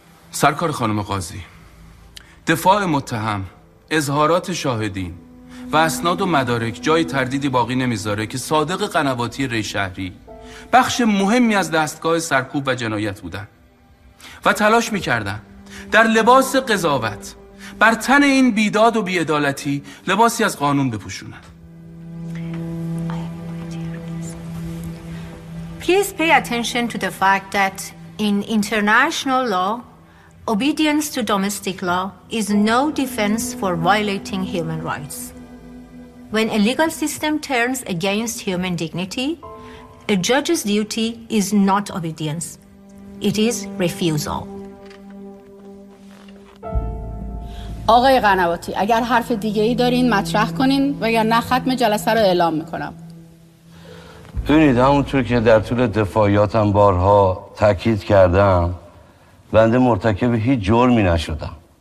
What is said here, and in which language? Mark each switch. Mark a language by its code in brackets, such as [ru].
[fa] سرکار خانم قاضی، دفاع متهم، اظهارات شاهدین و اسناد و مدارک جای تردیدی باقی نمیذاره که صادق قنواتی ریشهری بخش مهمی از دستگاه سرکوب و جنایت بودن و تلاش میکردن در لباس قضاوت بر تن این بیداد و بیعدالتی لباسی از قانون بپوشونن. [en] Please pay attention to the fact that in international law, obedience to domestic law is no defense for violating human rights. When a legal system turns against human dignity, a judge's duty is not obedience. It is refusal. [fa] آقای قنواتی، اگر حرف دیگه ای دارین مطرح کنین، وگر نه ختم جلسه رو اعلام میکنم. ببینید، همونطور که در طول دفاعیاتم بارها تاکید کردم، بنده مرتکب هیچ جرمی نشدم.